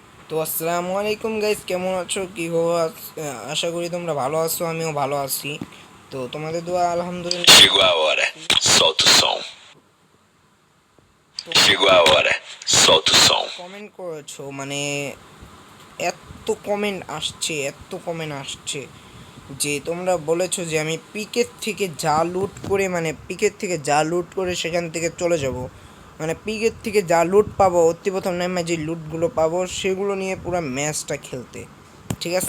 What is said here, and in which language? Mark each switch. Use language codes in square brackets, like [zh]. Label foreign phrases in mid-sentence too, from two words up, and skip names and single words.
[bn] তো [ar] السلام عليكم [bn] গাইস, কেমন আছো? কি খবর? আশা করি তোমরা ভালো আছো, আমিও ভালো আছি। তো তোমাদের দোয়া আলহামদুলিল্লাহ। [pt] Chegou a hora, solta o som. Chegou a hora, solta o som. [bn] কমেন্ট করেছো, মানে এত কমেন্ট আসছে যে তোমরা বলেছো যে আমি পিকের থেকে যা লুট করে সেখান থেকে চলে যাব। মানে পিকের থেকে যা লুট পাবো, অতি প্রথম নামে যে লুটগুলো পাবো সেগুলো নিয়ে পুরো ম্যাচটা খেলতে, ঠিক আছে?